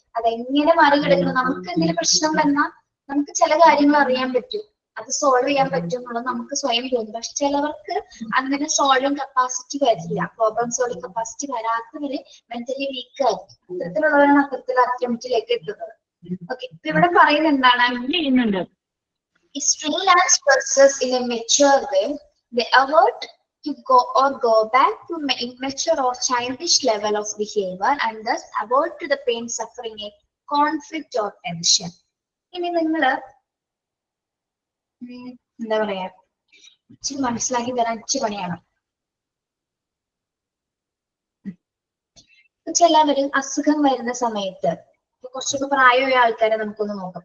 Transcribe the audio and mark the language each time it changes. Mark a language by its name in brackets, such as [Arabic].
[Malayalam] അതെങ്ങനെ മറികടക്കണം, നമുക്ക് എന്തെങ്കിലും പ്രശ്നം വന്നാൽ നമുക്ക് ചില കാര്യങ്ങൾ അറിയാൻ പറ്റും, അത് സോൾവ് ചെയ്യാൻ പറ്റും എന്നുള്ളത് നമുക്ക് സ്വയം തോന്നും. പക്ഷെ ചിലവർക്ക് അങ്ങനെ സോൾവിങ് കപ്പാസിറ്റി വരില്ല, problem solving capacity വരാത്തവര് mentally week ആയിരിക്കും. അത്തരത്തിലുള്ളവരാണ് അത്തരത്തിലുള്ള അറ്റംപ്റ്റിലേക്ക് എത്തുന്നത്. ഓക്കെ, ഇപ്പൊ ഇവിടെ പറയുന്നത് എന്താണ്, [English] strain and stresses in a mature way, they avert to go back to immature or childish level of behavior and thus avert to the pain, suffering, a conflict or tension. [Malayalam] ഇനി നിങ്ങള് എന്താ പറയാ, ഇച്ചിരി മനസ്സിലാക്കി തരാൻ ഇച്ചിരി പണിയാണ്. ചിലവര് അസുഖം വരുന്ന സമയത്ത്, കുറച്ചൊക്കെ പ്രായമായ ആൾക്കാരെ നമുക്കൊന്ന് നോക്കാം.